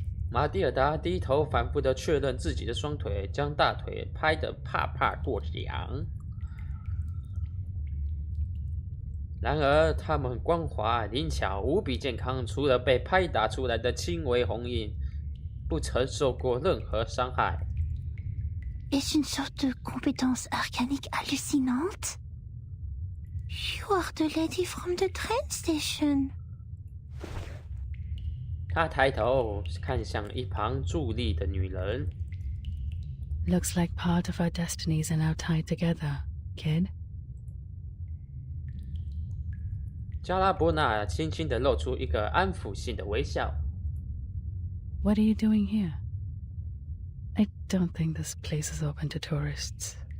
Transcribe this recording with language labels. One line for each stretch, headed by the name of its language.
Chinese: 马蒂尔达低头反复地确认自己的双腿，将大腿拍得啪啪作响。然而，它们光滑灵巧，无比健康，除了被拍打出来的轻微红印，不曾受过任何伤害。
French: Est-ce une sorte de compétence arcanique hallucinante?
English: You are the lady from the train station.
Chinese: 他抬头看向一旁伫立的女人。
English: Looks like part of our destinies are now tied together, kid.
Chinese: 加拉伯纳轻轻地露出一个安抚性的微笑。
English: What are you doing here? I don't think this place is open to tourists.